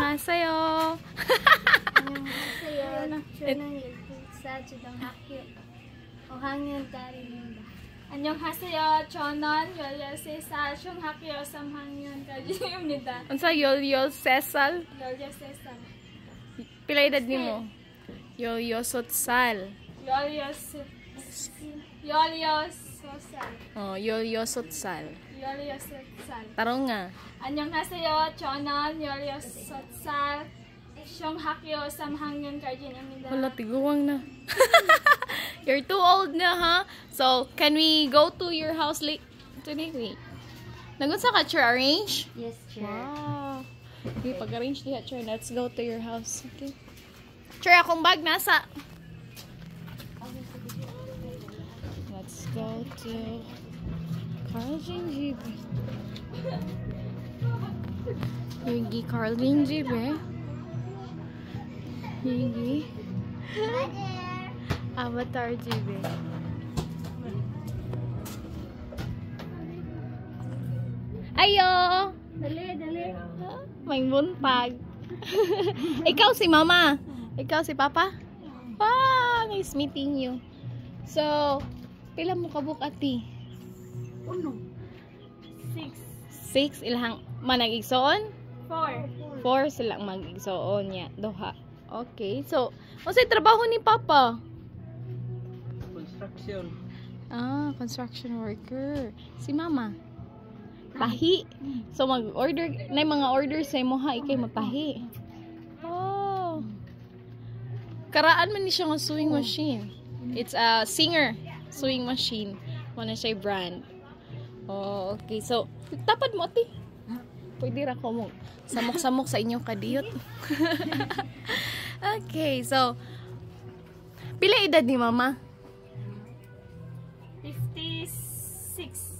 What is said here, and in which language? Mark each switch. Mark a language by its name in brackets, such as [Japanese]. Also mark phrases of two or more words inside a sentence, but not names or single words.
[Korean] 안녕하세요. 안녕하세요. 저는 12살 초등학교 5학년 딸입니다. 안녕하세요. 저는 13살 중학교 3학년까지입니다. [Cebuano] Unsa 13살? [Korean] 13살. [Cebuano] Pila edad nimo? [Korean] 13sal. 13살. Oh, 13sal. 13살. [Cebuano] Tarong nga. [Korean] 안녕하세요. 저는 16살 중학교 3학년까지입니다. [Cebuano] Wala, tiguwang na. [English] You're too old na, ha? So, can we go to your house late today? Wait. [Cebuano] Nagunsa ka, Chair, arrange? [English] Yes, sir. Wow. [Cebuano] Okay, pag-arrange diha, Chair. [English] Let's go to your house. Okay. Chair, [Cebuano] akong bag nasa. [English] Let's go to Carl Gingibre. Yugi Carl Gingibre. Yugi. Avatar GB. [Cebuano] Ayo! Dali. May buntag. Ikaw si Mama. Ikaw si Papa. [English] Wow! Nice meeting you. So, [Cebuano] pila mo kabuk ati? 6 ilahang manag-igsoon? 4. 4 silang mag-igsoon niya. Duha. Okay. So, unsay trabaho ni Papa? [English] Construction. Construction worker. Si Mama? [Cebuano] Tahi. So, mag-order, na mga orders sa imo ha, ikay magtahi. Oh. Karaan man ni siya ng [English] sewing machine. It's a Singer sewing machine. [Cebuano] Wala siya brand. Oh, okay. So, tapad mo, ati. Pwede ra ko mo. Samok-samok sa inyong kadiyot. Okay, so, pila edad ni Mama? 56.